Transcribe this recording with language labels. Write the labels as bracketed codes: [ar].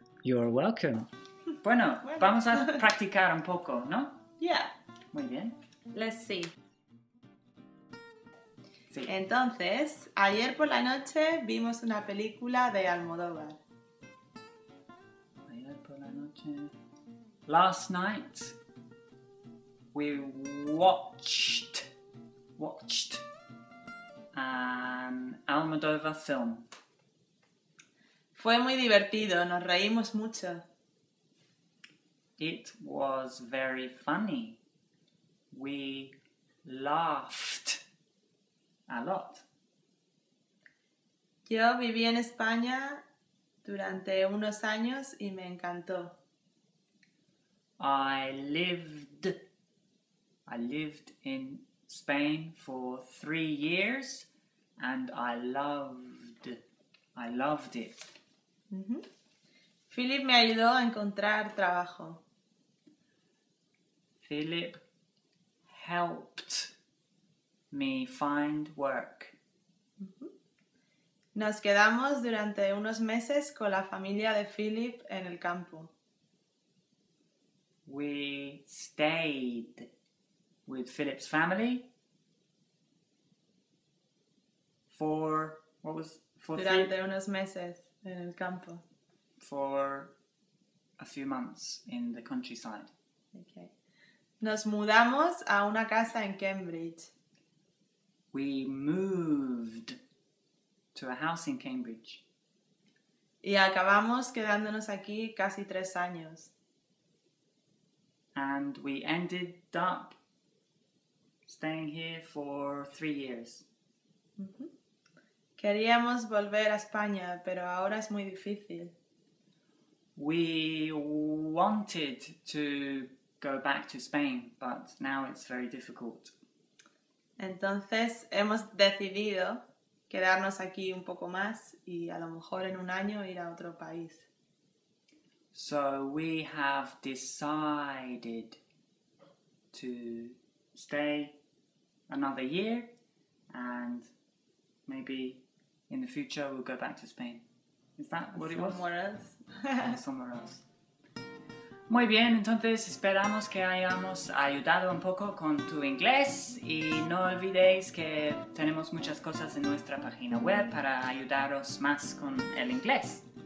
[en] You're welcome. [es] Bueno, vamos a practicar un poco, ¿no? [en] Yeah. [es] Muy bien. [en] Let's see. [es] Sí. Entonces, ayer por la noche vimos una película de Almodóvar. Ayer por la noche. [en] Last night we watched an Almodovar film. [es] Fue muy divertido, nos reímos mucho. [en] It was very funny. We laughed a lot. [es] Yo viví en España durante unos años y me encantó. [en] I lived in Spain for 3 years and I loved it. [es] Philip me ayudó a encontrar trabajo. [en] Philip helped me find work. [es] Nos quedamos durante unos meses con la familia de Philip en el campo. [en] We stayed with Philip's family [es] Durante unos meses en el campo. [en] For a few months in the countryside. [es] Okay. Nos mudamos a una casa en Cambridge. [en] We moved to a house in Cambridge. [es] Y acabamos quedándonos aquí casi 3 años. [en] And we ended up staying here for 3 years. [es] Queríamos volver a España, pero ahora es muy difícil. [en] We wanted to go back to Spain, but now it's very difficult. [es] Entonces hemos decidido quedarnos aquí un poco más y a lo mejor en un año ir a otro país. [en] So we have decided to stay another year and maybe in the future we'll go back to Spain. Is that what it was? Somewhere else. Somewhere else. [es] Muy bien, entonces esperamos que hayamos ayudado un poco con tu inglés y no olvidéis que tenemos muchas cosas en nuestra página web para ayudaros más con el inglés.